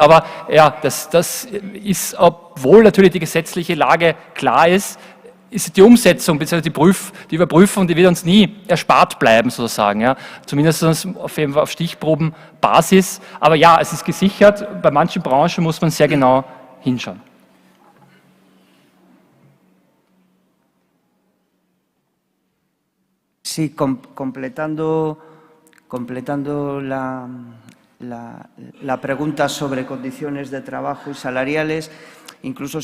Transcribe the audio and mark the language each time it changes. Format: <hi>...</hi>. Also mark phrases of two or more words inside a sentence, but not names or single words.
<de>Aber ja, das ist, obwohl natürlich die gesetzliche Lage klar ist die Umsetzung bzw. die Überprüfung, die wird uns nie erspart bleiben, sozusagen. Ja. Zumindest auf Stichprobenbasis. Aber ja, es ist gesichert. Bei manchen Branchen muss man sehr genau hinschauen.</de> <es>Sí, completando la pregunta sobre condiciones de trabajo y salariales, incluso</es>